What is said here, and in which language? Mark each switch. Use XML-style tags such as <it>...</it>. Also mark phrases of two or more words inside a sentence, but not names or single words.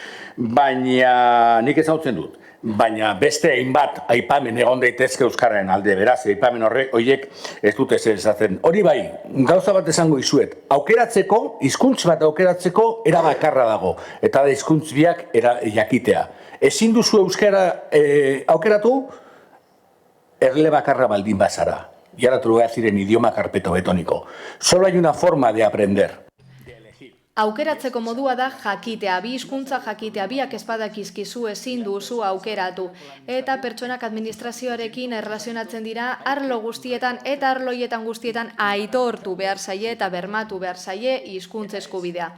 <eu>Baina, nik ezagutzen dut, baina beste hainbat aipamen egon daitezke euskararen alde, beraz, aipamen horiek ez dute zer esaten. Hori bai, gauza bat esango izuet, aukeratzeko, hizkuntz bat aukeratzeko erabakarra dago, eta da hizkuntz biak jakitea. Ezin duzu euskara aukeratu, erle bakarra baldin bazara.</eu> <es>Y ahora te lo voy a decir en idioma carpetobetónico. Solo hay una forma de aprender.</es> <eu>Aukeratzeko modua da jakitea, bi hizkuntza jakitea, biak espadakizkizu ezin duzu aukeratu. Eta pertsonak administrazioarekin erlazionatzen dira arlo guztietan eta arloietan guztietan aitortu behar zaie eta bermatu behar zaie hizkuntza eskubidea.</eu>